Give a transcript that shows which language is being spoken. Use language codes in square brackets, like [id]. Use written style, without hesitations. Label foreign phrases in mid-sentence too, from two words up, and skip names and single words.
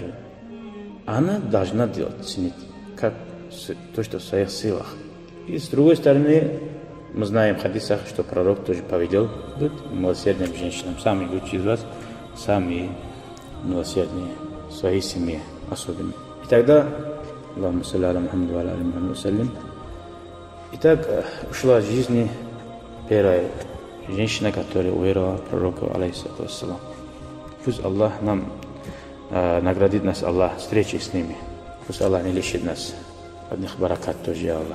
[ru] Она должна делать, ценить, как то, что в своих силах. И с другой стороны, мы знаем в хадисах, что пророк тоже повелел быть милосердным женщинам. Самые лучшие из вас, самые милосердные в своей семье особенно. И тогда, [ar] اللهم صل على محمد وعلى آل محمد وسلم. [ru] Итак, ушла из жизни первая женщина, которая уверовала пророку, [ar] عليه الصلاة والسلام. [ru] Пусть Аллах нам наградит нас, Аллах, встречей с ними. Пусть Аллах не лишит нас одних баракат тоже, [ar] يا الله.